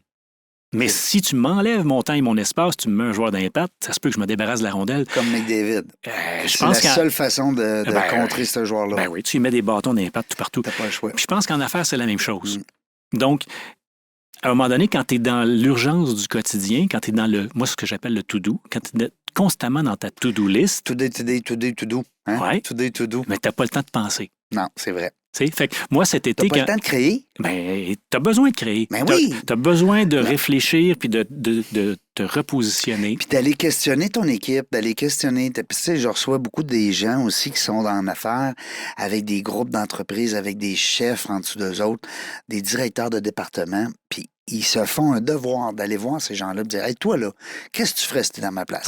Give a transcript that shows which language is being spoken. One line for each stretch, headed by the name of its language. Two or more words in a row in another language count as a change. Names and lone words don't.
French: Mais si tu m'enlèves mon temps et mon espace, tu me mets un joueur d'impact, ça se peut que je me débarrasse de la rondelle. Comme McDavid. C'est la seule façon de contrer ce joueur-là. Ben oui, tu lui mets des bâtons d'impact tout partout. T'as pas le choix. Puis je pense qu'en affaires, c'est la même chose. Donc, à un moment donné, quand tu es dans l'urgence du quotidien, quand tu es dans moi, ce que j'appelle le to-do, quand tu es constamment dans ta
English: to-do list.
French: To-do. Hein? Ouais. To-do. Mais tu n'as pas le temps de penser. Non, c'est vrai. Fait que moi, cet été... T'as pas le temps de créer? Ben, t'as besoin de créer. Ben oui. T'as besoin de réfléchir puis de te repositionner. Puis d'aller questionner ton équipe, d'aller questionner... Tu sais, je reçois beaucoup des gens aussi qui sont dans l'affaire avec des groupes d'entreprises, avec des chefs en dessous d'eux autres, des directeurs de département, puis ils se font un devoir d'aller voir ces gens-là et de dire « Hey, toi, là, qu'est-ce que tu ferais si tu es dans ma place?